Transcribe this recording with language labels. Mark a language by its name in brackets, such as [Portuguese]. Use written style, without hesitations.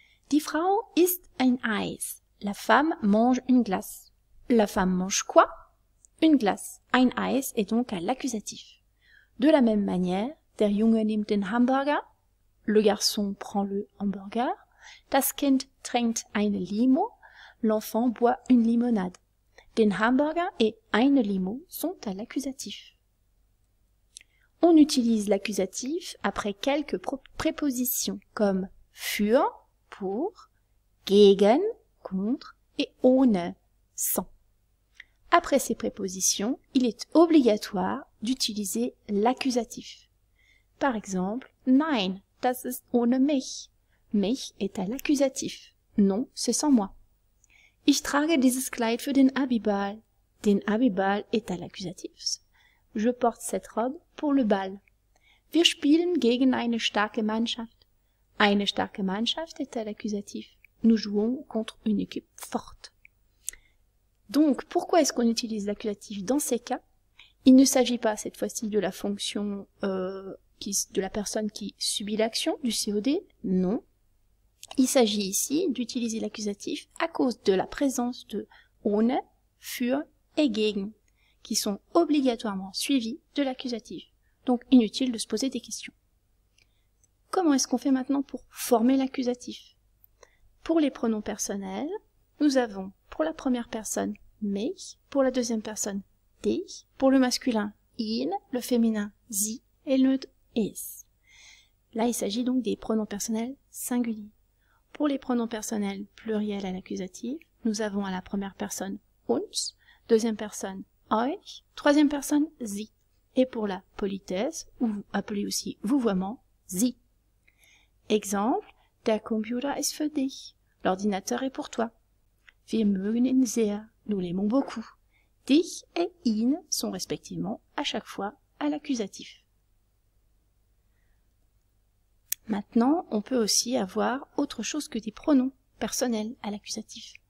[German] Die Frau isst ein Eis. [French] La femme mange une glace. La femme mange quoi? Une glace. Ein Eis est donc à l'accusatif. De la même manière, [German] der Junge nimmt den Hamburger. [French] Le garçon prend le hamburger. [German] Das Kind trinkt eine Limo. [French] L'enfant boit une limonade. Den Hamburger et eine Limo sont à l'accusatif. On utilise l'accusatif après quelques prépositions comme für, pour, gegen, contre, et ohne, sans. Après ces prépositions, il est obligatoire d'utiliser l'accusatif. Par exemple, [German] nein, das ist ohne mich. [French] Mich est à l'accusatif. Non, c'est sans moi. [German] Ich trage dieses Kleid für den Abiball. [French] Den Abiball est à l'accusatif. Je porte cette robe pour le bal. [German] Wir spielen gegen eine starke Mannschaft. [French] Eine starke Mannschaft est à l'accusatif. Nous jouons contre une équipe forte. Donc, pourquoi est-ce qu'on utilise l'accusatif dans ces cas? Il ne s'agit pas cette fois-ci de la fonction de la personne qui subit l'action, du COD, non. Il s'agit ici d'utiliser l'accusatif à cause de la présence de ohne, für et gegen, qui sont obligatoirement suivis de l'accusatif. Donc, inutile de se poser des questions. Comment est-ce qu'on fait maintenant pour former l'accusatif? Pour les pronoms personnels, nous avons pour la première personne mich, pour la deuxième personne dich, pour le masculin ihn, le féminin sie et le neutre es. Là, il s'agit donc des pronoms personnels singuliers. Pour les pronoms personnels pluriels à l'accusatif, nous avons à la première personne uns, deuxième personne euch, troisième personne sie. Et pour la politesse, ou appelée aussi vouvoiement, sie. Exemple, [German] der Computer ist für dich. [French] L'ordinateur est pour toi. [German] Wir mögen ihn sehr. [French] Nous l'aimons beaucoup. Dich et ihn sont respectivement à chaque fois à l'accusatif. Maintenant, on peut aussi avoir autre chose que des pronoms personnels à l'accusatif.